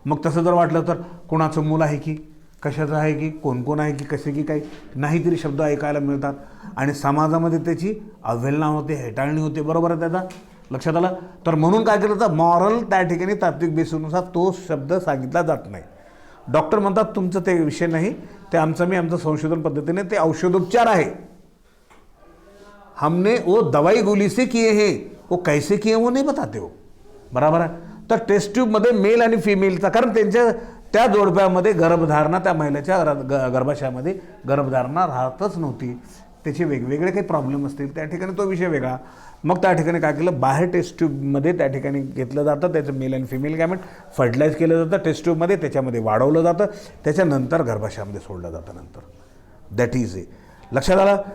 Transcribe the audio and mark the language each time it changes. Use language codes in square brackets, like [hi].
[mr] मग तसं जर वाटलं तर कोणाचं मूल आहे की कशाचं आहे की कोण कोण आहे की कसे की काही नाही तरी शब्द ऐकायला मिळतात आणि समाजामध्ये त्याची अवहेलना होते, हेटाळणी होते, बरोबर आहे त्याचा. लक्षात आलं. तर म्हणून काय केलं तर मॉरल त्या ठिकाणी तात्विक बेसिसनुसार तो शब्द सांगितला जात नाही. डॉक्टर म्हणतात तुमचं ते विषय नाही, ते आमचं संशोधन पद्धतीने ते औषधोपचार आहे. [hi] हमने वो दवाई गोली से किए हैं, वो कैसे किए वो नहीं बताते हो, [mr] बराबर आहे. तर टेस्ट ट्यूबमध्ये मेल आणि फिमेलचा, कारण त्यांच्या त्या जोडप्यामध्ये गर्भधारणा, त्या महिलेच्या गर्भाशयामध्ये गर्भधारणा राहतच नव्हती, त्याचे वेगवेगळे काही प्रॉब्लेम असतील त्या ठिकाणी तो विषय वेगळा. मग त्या ठिकाणी काय केलं, बाहेर टेस्ट ट्यूबमध्ये त्या ठिकाणी घेतलं जातं, त्याचं मेल आणि फिमेल गॅमेट फर्टिलाइज केलं जातं टेस्ट ट्यूबमध्ये, त्याच्यामध्ये वाढवलं जातं, त्याच्यानंतर गर्भाशयामध्ये सोडलं जातं नंतर. [en] That is a. [mr] लक्षात आलं.